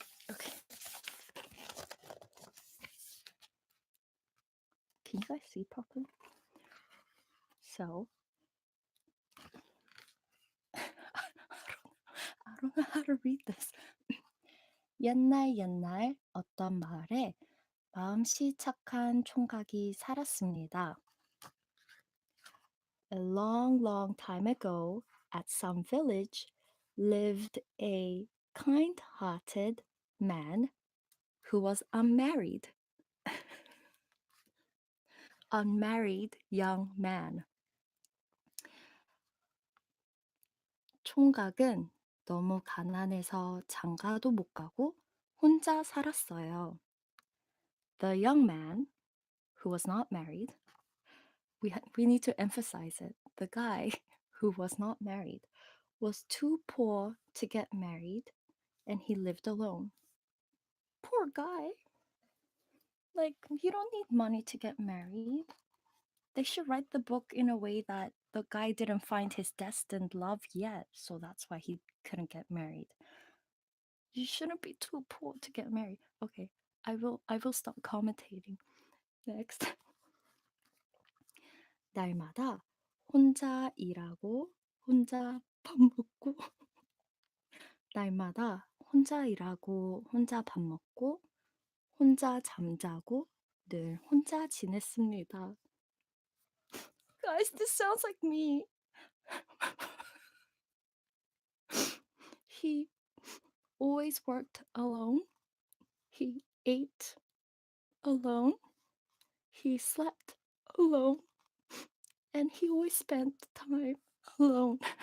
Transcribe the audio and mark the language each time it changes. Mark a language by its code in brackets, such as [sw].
[en] Okay. Can you guys see properly? So, I don't know how to read this. [ko] 옛날 어떤 마을에 마음씨 착한 총각이 살았습니다. [en] A long time ago, at some village, lived a kind-hearted man who was unmarried. Unmarried young man. [ko] 총각은 너무 가난해서 장가도 못 가고 혼자 살았어요. [en] The young man, who was not married, we need to emphasize it. The guy who was not married was too poor to get married and he lived alone. Poor guy. Like, you don't need money to get married. They should write the book in a way that the guy didn't find his destined love yet, so that's why he couldn't get married. You shouldn't be too poor to get married. Okay, I will stop commentating. Next. [ko] 날마다 혼자 일하고 혼자 밥 먹고 날마다 혼자 일하고 혼자 밥 먹고 혼자 잠자고 늘 혼자 지냈습니다. [en] Guys, this sounds like me. He always worked alone. He ate alone. He slept alone. And he always spent time alone.